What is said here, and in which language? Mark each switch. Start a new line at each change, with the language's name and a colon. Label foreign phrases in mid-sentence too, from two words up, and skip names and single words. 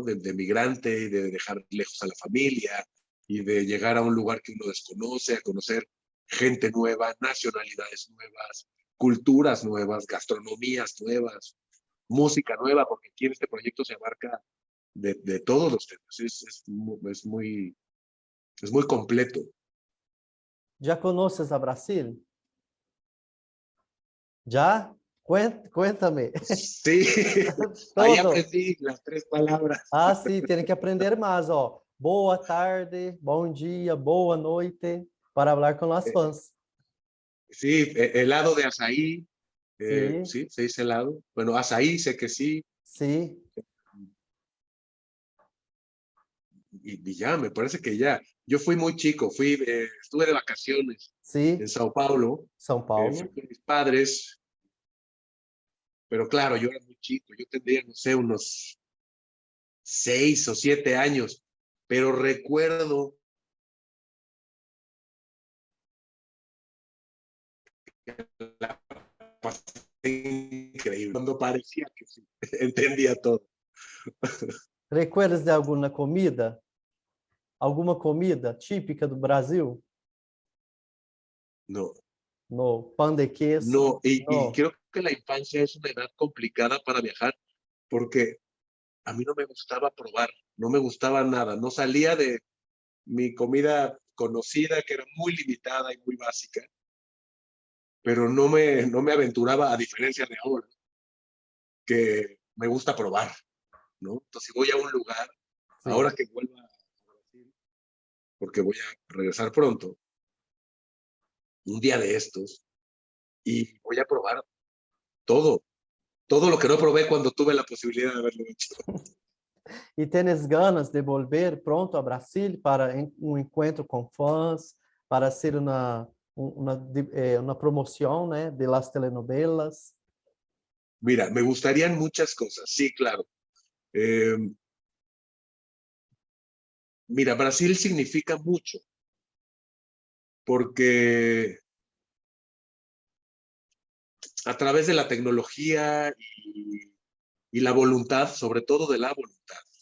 Spanish: De migrante y de dejar lejos a la familia y de llegar a un lugar que uno desconoce, a conocer gente nueva, nacionalidades nuevas, culturas nuevas, gastronomías nuevas, música nueva, porque aquí en este proyecto se abarca de todos los temas. Es muy completo. Já conoces a Brasil? Já? Cuéntame. Sí, ahí Todo. aprendí las tres palabras.
Portuguese: Ah, sim, tem que aprender mais, ó. Boa tarde, bom dia, boa noite, para falar com os fãs.
Spanish: Sí, helado de azaí, Sí, sí, se dice helado. Bueno, azaí sé que sí, sí, y ya, me parece que ya. Yo fui muy chico, estuve de vacaciones en sí. Sao Paulo, São fui Paulo. con mis padres, pero claro, yo era muy chico, yo tendría, no sé, unos 6 o 7 años, pero recuerdo la pasé increíble, cuando parecía que sí, entendía todo. Recuerdas de alguma comida?
Portuguese: Alguma comida típica do Brasil?
Spanish: No,
Portuguese: No, pão de
Spanish: no, queso? y No. creo que la infancia es una edad complicada para viajar, porque a mí no me gustaba probar, no me gustaba nada, no salía de mi comida conocida, que era muy limitada y muy básica, pero no me aventuraba, a diferencia de ahora, que me gusta probar, ¿no? Entonces, si voy a un lugar,
Portuguese: Sim.
Spanish: ahora que vuelva a Brasil, porque voy a regresar pronto, un día de estos, y voy a probar todo, todo lo que no probé cuando tuve la posibilidad de haberlo hecho.
Portuguese: E tens
Spanish: ganas de volver pronto
Portuguese: a Brasil para encontro com fãs, para ser uma promoção, né,
Spanish: de las telenovelas? Mira, me gustarían muchas cosas, sí, claro. Eh, Mira, Brasil significa mucho, porque a través de la tecnología y la voluntad, sobre todo de la voluntad.